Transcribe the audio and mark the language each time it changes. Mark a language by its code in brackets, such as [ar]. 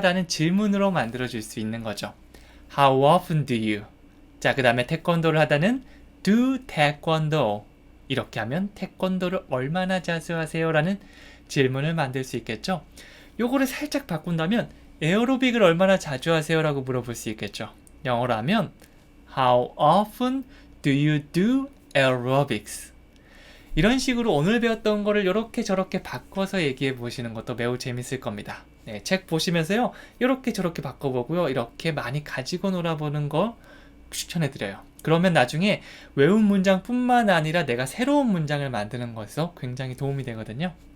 [ko] 라는 질문으로 만들어줄 수 있는 거죠. [en] How often do you? [ko] 자, 그 다음에 태권도를 하다는 [en] do taekwondo. [ko] 이렇게 하면 태권도를 얼마나 자주 하세요? 라는 질문을 만들 수 있겠죠. 요거를 살짝 바꾼다면 에어로빅을 얼마나 자주 하세요? 라고 물어볼 수 있겠죠. 영어로 하면 [en] How often do you do aerobics? [ko] 이런 식으로 오늘 배웠던 거를 이렇게 저렇게 바꿔서 얘기해 보시는 것도 매우 재밌을 겁니다. 네, 책 보시면서요. 이렇게 저렇게 바꿔보고요. 이렇게 많이 가지고 놀아보는 거 추천해 드려요. 그러면 나중에 외운 문장뿐만 아니라 내가 새로운 문장을 만드는 것에서 굉장히 도움이 되거든요.